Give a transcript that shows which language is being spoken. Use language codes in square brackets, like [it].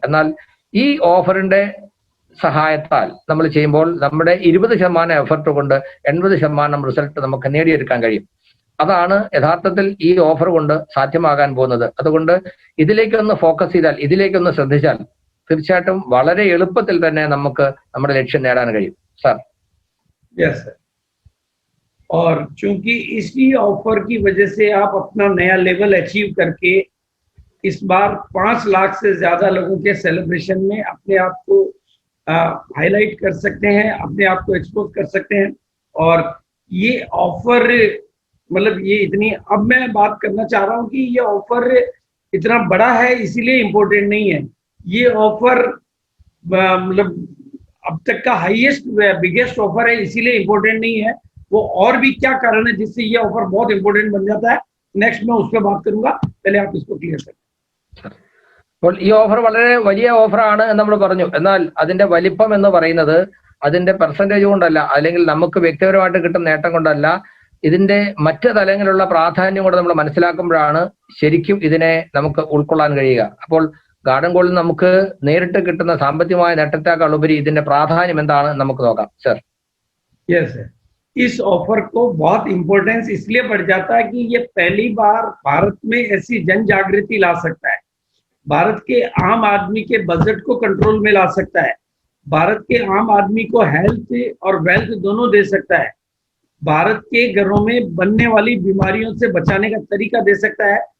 [ml] എന്നാൽ ഈ ഓഫറിന്റെ സഹായത്താൽ നമ്മൾ ചെയ്യുമ്പോൾ നമ്മുടെ 20% എഫർട്ട് കൊണ്ട് 80% റിസൾട്ട് നമുക്ക് നേടിയെടുക്കാൻ കഴിയും. അതാണ് യഥാർത്ഥത്തിൽ ഈ ഓഫർ കൊണ്ട് സാധ്യമാകാൻ പോകുന്നത്. അതുകൊണ്ട് ഇതിലേക്കൊന്ന് ഫോക്കസ് ചെയ്താൽ, ഇതിലേക്കൊന്ന് ശ്രദ്ധിച്ചാൽ തീർച്ചയായിട്ടും വളരെ എളുപ്പത്തിൽ തന്നെ നമുക്ക് നമ്മുടെ ലക്ഷ്യം നേടാൻ കഴിയും. സാർ. [hi] यस सर, और चूंकि इसी ऑफर की वजह से आप अपना नया लेवल अचीव करके इस बार 5 लाख से ज्यादा लोगों के सेलिब्रेशन में अपने आप को हाईलाइट कर सकते हैं, अपने आप को एक्सपोज कर सकते हैं। और ये ऑफर मतलब ये इतनी, अब मैं बात करना चाह रहा हूँ कि ये ऑफर इतना बड़ा है इसीलिए इम्पोर्टेंट नहीं है। ये ऑफर मतलब अब तक का हाईएस्ट बिगेस्ट ऑफर है इसीलिए इम्पोर्टेंट नहीं है। वो और भी क्या कारण है जिससे ये ऑफर बहुत इंपॉर्टेंट बन जाता है, नेक्स्ट मैं उस पर बात करूंगा। पहले आप इसको क्लियर करें. [ml] അപ്പോൾ ഈ ഓഫർ വളരെ വലിയ ഓഫറാണ് എന്ന് നമ്മൾ പറഞ്ഞു. എന്നാൽ അതിന്റെ വലിപ്പം എന്ന് പറയുന്നത് അതിന്റെ പെർസെന്റേജ് കൊണ്ടല്ല, അല്ലെങ്കിൽ നമുക്ക് വ്യക്തിപരമായിട്ട് കിട്ടുന്ന നേട്ടം കൊണ്ടല്ല, ഇതിന്റെ മറ്റ് തലങ്ങളിലുള്ള പ്രാധാന്യം കൊണ്ട് നമ്മൾ മനസ്സിലാക്കുമ്പോഴാണ് ശരിക്കും ഇതിനെ നമുക്ക് ഉൾക്കൊള്ളാൻ കഴിയുക. അപ്പോൾ ഗാർഡൻ ഗോൾഡിൽ നമുക്ക് നേരിട്ട് കിട്ടുന്ന സാമ്പത്തികമായ നേട്ടത്തെക്കാൾ ഉപരി ഇതിന്റെ പ്രാധാന്യം എന്താണ് നമുക്ക് നോക്കാം. സർ. [hi] यस सर, इस ऑफर को बहुत इंपॉर्टेंस इसलिए बढ़ जाता है कि ये पहली बार भारत में ऐसी जन जागृति ला सकता है, भारत के आम आदमी के बजट को कंट्रोल में ला सकता है, भारत के आम आदमी को हेल्थ और वेल्थ दोनों दे सकता है, भारत के घरों में बनने वाली बीमारियों से बचाने का तरीका दे सकता है,